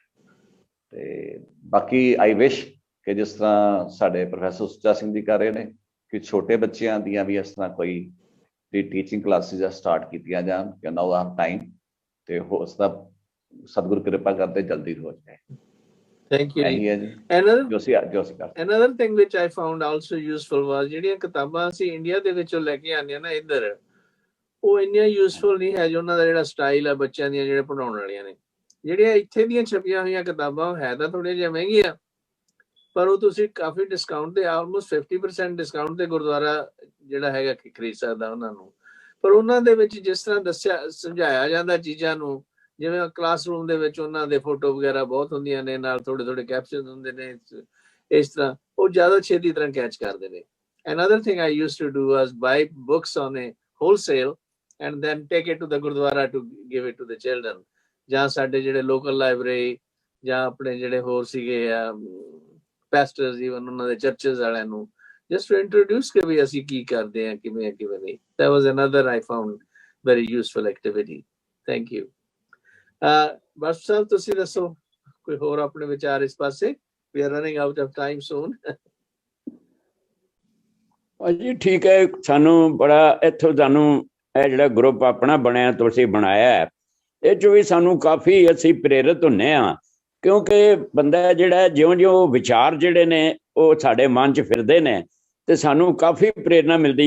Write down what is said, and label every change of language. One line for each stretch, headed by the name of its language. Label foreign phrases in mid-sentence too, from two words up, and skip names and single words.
Punjabi: ਤੇ ਬਾਕੀ
English: I wish
Punjabi: ਕਿ ਜਿਸ ਤਰ੍ਹਾਂ ਸਾਡੇ ਪ੍ਰੋਫੈਸਰ ਸੁੱਚਾ ਸਿੰਘ ਜੀ ਕਰ ਰਹੇ ਨੇ, ਕਿ ਛੋਟੇ ਬੱਚਿਆਂ ਦੀਆਂ ਵੀ ਇਸ ਤਰ੍ਹਾਂ ਕੋਈ ਦੀ
English: teaching classes
Punjabi: ਸਟਾਰਟ ਕੀਤੀਆਂ ਜਾਣ, ਕਿ ਨਾਓ ਆਮ ਟਾਈਮ, ਤੇ ਹੋ ਸਕਦਾ ਸਤਿਗੁਰ ਕਿਰਪਾ ਕਰਦੇ ਜਲਦੀ ਹੋ ਜਾਏ।
English: Thank you.
Punjabi: ਇਹੀ ਹੈ ਜੀ
English: Another thing which I found also useful was
Punjabi: ਜਿਹੜੀਆਂ ਕਿਤਾਬਾਂ ਅਸੀਂ ਇੰਡੀਆ ਦੇ ਵਿੱਚੋਂ ਲੈ ਕੇ ਆਉਂਦੇ ਹਾਂ ਨਾ ਇੱਧਰ, ਉਹ ਇੰਨੀਆਂ ਯੂਸਫੁਲ ਨਹੀਂ ਹੈ ਜੋ ਉਹਨਾਂ ਦਾ ਜਿਹੜਾ ਸਟਾਈਲ ਹੈ ਬੱਚਿਆਂ ਦੀਆਂ ਜਿਹੜੇ ਪੜ੍ਹਾਉਣ ਵਾਲੀਆਂ ਨੇ। ਜਿਹੜੀਆਂ ਇੱਥੇ ਦੀਆਂ ਛਪੀਆਂ ਹੋਈਆਂ ਕਿਤਾਬਾਂ ਹੈ ਤਾਂ ਥੋੜ੍ਹੀਆਂ ਜਿਹੀਆਂ ਮਹਿੰਗੀਆਂ, ਪਰ ਉਹ ਤੁਸੀਂ ਕਾਫੀ ਡਿਸਕਾਊਂਟ ਤੇ ਆਲਮੋਸਟ 50% ਡਿਸਕਾਊਂਟ ਤੇ ਗੁਰਦੁਆਰਾ ਜਿਹੜਾ ਹੈਗਾ ਖਰੀਦ ਸਕਦਾ ਉਹਨਾਂ ਨੂੰ। ਪਰ ਉਹਨਾਂ ਦੇ ਵਿੱਚ ਜਿਸ ਤਰ੍ਹਾਂ ਦੱਸਿਆ ਸਮਝਾਇਆ ਜਾਂਦਾ ਚੀਜ਼ਾਂ ਨੂੰ, ਜਿਵੇਂ ਕਲਾਸਰੂਮ ਦੇ ਵਿੱਚ ਉਹਨਾਂ ਦੇ ਫੋਟੋ ਵਗੈਰਾ ਬਹੁਤ ਹੁੰਦੀਆਂ ਨੇ, ਨਾਲ ਥੋੜੇ ਥੋੜੇ ਕੈਪਸ਼ਨ ਹੁੰਦੇ ਨੇ, ਇਸ ਤਰ੍ਹਾਂ ਉਹ ਜ਼ਿਆਦਾ ਛੇਤੀ ਤਰ੍ਹਾਂ ਕੈਚ ਕਰਦੇ ਨੇ।
English: Another thing I used to do was buy books on a wholesale and then take it to the Gurdwara to give it to the children.
Punjabi: ਜਾਂ ਸਾਡੇ ਜਿਹੜੇ ਲੋਕਲ ਲਾਇਬ੍ਰੇਰੀ ਜਾਂ ਆਪਣੇ ਜਿਹੜੇ ਹੋਰ ਸੀਗੇ ਪੈਸਟਰਸ, ਈਵਨ ਉਹਨਾਂ ਦੇ ਚਰਚਸ ਵਾਲਿਆਂ ਨੂੰ
English: just to introduce
Punjabi: ਕਿ ਵੀ ਅਸੀਂ ਕੀ ਕਰਦੇ ਹਾਂ, ਕਿਵੇਂ ਕਿਵੇਂ ਨਹੀਂ।
English: That was another I found very useful activity. Thank you.
Punjabi: ਬਸ ਸਾਹਿਬ ਤੁਸੀਂ ਦੱਸੋ ਕੋਈ ਹੋਰ ਆਪਣੇ ਵਿਚਾਰ ਇਸ ਪਾਸੇ?
English: We are running out of time soon.
Punjabi: ਜੀ ਠੀਕ ਹੈ, ਸਾਨੂੰ ਬੜਾ ਇੱਥੋਂ ਤੁਹਾਨੂੰ ਇਹ ਜਿਹੜਾ ਗਰੁੱਪ ਆਪਣਾ ਬਣਿਆ ਤੁਸੀਂ ਬਣਾਇਆ, ਇਹ 'ਚੋਂ ਵੀ ਸਾਨੂੰ ਕਾਫੀ ਅਸੀਂ ਪ੍ਰੇਰਿਤ ਹੁੰਦੇ ਹਾਂ, ਕਿਉਂਕਿ ਬੰਦਾ ਜਿਹੜਾ ਜਿਉਂ ਵਿਚਾਰ ਜਿਹੜੇ ਨੇ ਉਹ ਸਾਡੇ ਮਨ 'ਚ ਫਿਰਦੇ ਨੇ, ਤੇ ਸਾਨੂੰ ਕਾਫੀ ਪ੍ਰੇਰਨਾ ਮਿਲਦੀ ਹੈ।